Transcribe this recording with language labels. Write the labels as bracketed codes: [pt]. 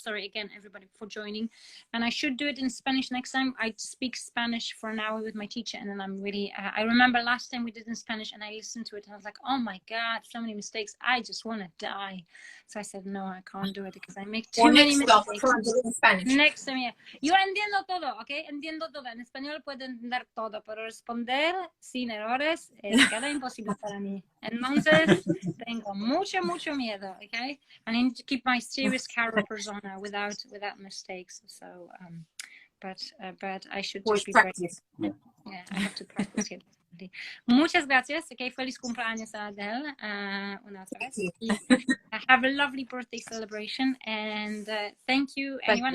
[en] Sorry again, everybody, for joining. And I should do it in Spanish next time. I speak Spanish for an hour with my teacher, and then I'm really. I remember last time we did in Spanish, and I listened to it, and I was like, oh my God, so many mistakes. I just want to die. So I said, no, I can't do it because I make too many mistakes. [es] Next time, yeah. Yo entiendo todo, ¿ok? Entiendo todo. En español puedo entender todo, pero responder sin errores queda imposible para mí. Entonces, tengo mucho miedo, ¿ok? [en] I need to keep my serious Carrow persona without mistakes. So, but I should just be practice. Yeah, I have to practice it. Muchas gracias. Okay, feliz cumpleaños a Adele. Una vez. Have a lovely birthday celebration, and thank you, anyone.